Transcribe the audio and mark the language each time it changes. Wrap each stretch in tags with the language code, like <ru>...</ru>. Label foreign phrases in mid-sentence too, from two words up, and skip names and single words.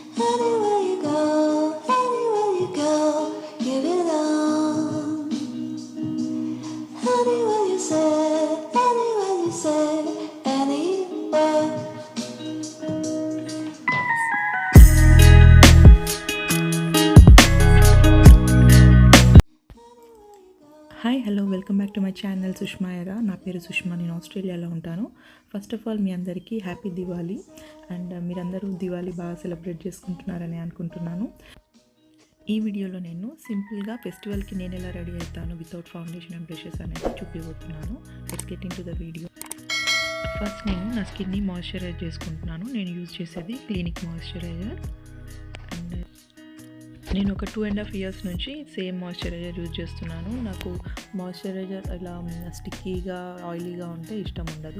<en>Anywhere you go, anywhere you go, give it all. Anywhere you say, anywhere you say, anywhere. Hi hello welcome back to my channel సుష్మా ఎరా.</en> <te>నా పేరు సుష్మా, నేను ఆస్ట్రేలియాలో ఉంటాను.</te> <en>first of all</en> <te>మీ అందరికీ</te> <en>happy Diwali.</en> <te>అండ్ మీరందరూ దివాళీ బాగా సెలబ్రేట్ చేసుకుంటున్నారని అనుకుంటున్నాను. ఈ వీడియోలో నేను సింపుల్గా ఫెస్టివల్కి నేను ఎలా రెడీ అవుతాను</te> <en>without foundation and brushes</en> <te>అనేది చూపిపోతున్నాను.</te> <en>let's get in to the video.</en> <te>ఫస్ట్ నేను నా స్కిన్ని మాయిశ్చరైజ్ చేసుకుంటున్నాను. నేను యూజ్ చేసేది క్లినిక్ మాయిశ్చరైజర్. అండ్ నేను ఒక 2.5 years నుంచి</te> <en>same moisturizer use</en> <te>చేస్తున్నాను. నాకు మాయిశ్చరైజర్ ఇలా స్టిక్కీగా ఆయిలీగా ఉంటే ఇష్టం ఉండదు.</te>